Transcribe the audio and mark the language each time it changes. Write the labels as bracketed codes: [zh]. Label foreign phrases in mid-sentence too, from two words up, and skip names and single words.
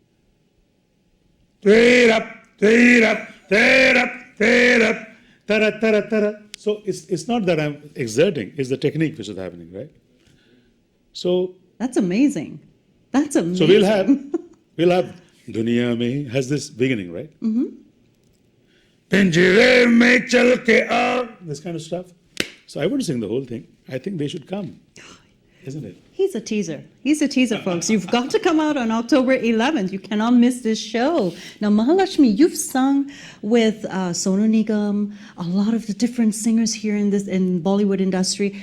[en] So it's not that I'm exerting, it's the technique which is happening, right? So That's amazing. That's amazing. so we'll have Duniya Mein has this beginning, right? [hi] पिंजरे में चल के आ, [en] this kind of stuff. So I wouldn't sing the whole thing. I think they should come, isn't it? He's a teaser. He's a teaser, folks. You've got to come out on October 11th. You cannot miss this show. Now, Mahalaxmi, you've sung with Sonu Nigam, a lot of the different singers here in Bollywood industry.